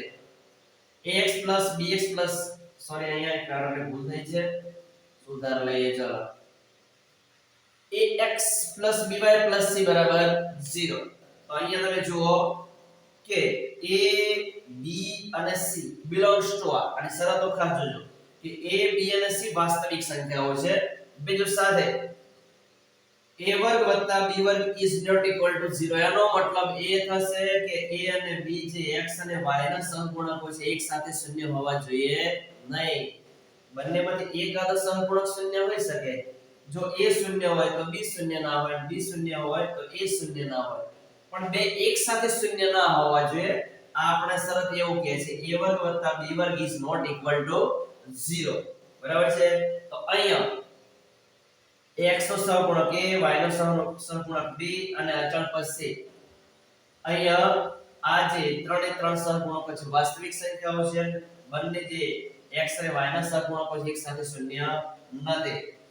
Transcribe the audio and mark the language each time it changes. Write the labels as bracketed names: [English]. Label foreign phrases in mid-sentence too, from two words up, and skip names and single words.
[Gujarati] ax bx સોરી અહીંયા એક કારણે ભૂલ થઈ છે, સુધાર લઈએ. ચલો ax by c બરાબર 0. તો અહીંયા તમે જુઓ કે a b અને c [English] belongs to [Gujarati] આ, અને શરતો ખાસ જોજો કે a b અને c વાસ્તવિક સંખ્યાઓ છે. બીજું સાથે a વર્ગ વત્તા b વર્ગ [English] is not equal to [Gujarati] 0. એનો મતલબ એ થશે કે a અને b જે x અને y ના સહગુણકો છે એક સાથે શૂન્ય હોવા જોઈએ નહીં. બંનેમાંથી એક આદર્શ સહગુણક શૂન્ય હોઈ શકે. જો a શૂન્ય હોય તો b શૂન્ય ના હોય, b શૂન્ય હોય તો a શૂન્ય ના હોય. પણ બે એક સાથે શૂન્ય ના હોવા જોઈએ. આ આપણે શરત એવું કહે છે a વર્ગ વત્તા b વર્ગ [English] is not equal to [Gujarati] 0. બરાબર છે. તો અહીંયા x નો સહગુણક a, y નો સહગુણક b અને અચળ પદ c. અહીંયા આ જે ત્રણે ત્રણ સહગુણકો છે વાસ્તવિક સંખ્યાઓ છે. બંને જે x અને y ના સહગુણકો છે એક સાથે શૂન્ય નથી.